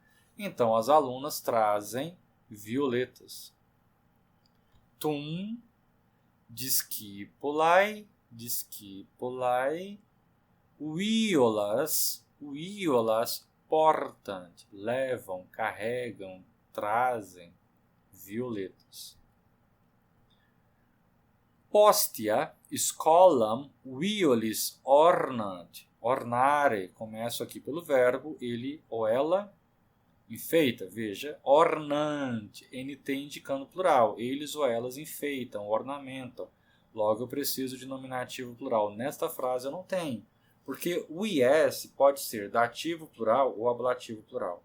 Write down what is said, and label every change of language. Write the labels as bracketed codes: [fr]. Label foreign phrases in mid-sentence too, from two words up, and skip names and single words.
[pt] Então, as alunas trazem violetas. [la] Tum discipulae violas portant. [pt] Levam, carregam, trazem violetas. [la] Postia scolam violis ornant. [pt] Ornare, começo aqui pelo verbo, ele ou ela enfeita. Veja, ornante, NT indicando plural. Eles ou elas enfeitam, ornamentam. Logo eu preciso de nominativo plural. Nesta frase eu não tenho, porque o IS pode ser dativo plural ou ablativo plural.